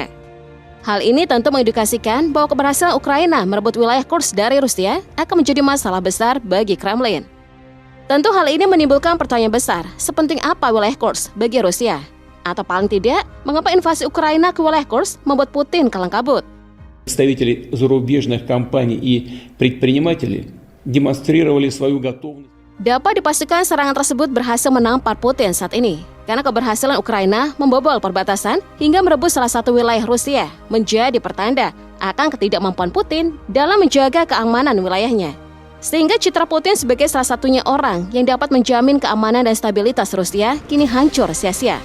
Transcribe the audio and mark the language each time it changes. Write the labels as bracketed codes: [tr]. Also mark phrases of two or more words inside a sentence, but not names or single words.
[id] Hal ini tentu mengindikasikan bahwa keberhasilan Ukraina merebut wilayah Kursk dari Rusia akan menjadi masalah besar bagi Kremlin. Tentu hal ini menimbulkan pertanyaan besar, sepenting apa wilayah Kursk bagi Rusia? Atau paling tidak, mengapa invasi Ukraina ke wilayah Kursk membuat Putin kalang kabut? [ru] Представители зарубежных компаний и предпринимателей демонстрировали свою готовность. [id] Dapat dipastikan serangan tersebut berhasil menampar Putin saat ini, karena keberhasilan Ukraina membobol perbatasan hingga merebut salah satu wilayah Rusia menjadi pertanda akan ketidakmampuan Putin dalam menjaga keamanan wilayahnya. Sehingga citra Putin sebagai salah satunya orang yang dapat menjamin keamanan dan stabilitas Rusia kini hancur sia-sia.